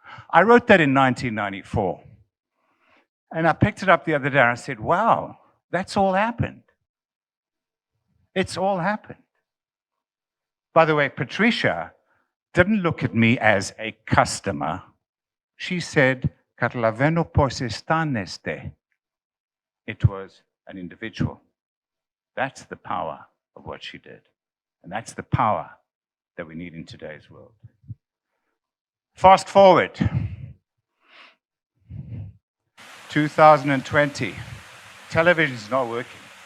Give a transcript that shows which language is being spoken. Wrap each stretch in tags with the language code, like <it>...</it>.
<en>I wrote that in 1994. And I picked it up the other day and I said, wow, that's all happened. It's all happened. By the way, Patricia didn't look at me as a customer. She said,</en> <el>"Καταλαβαίνω πώς αισθάνεστε."</el> <en>It was an individual. That's the power of what she did. And that's the power that we need in today's world. Fast forward. 2020. Television's not working.</en>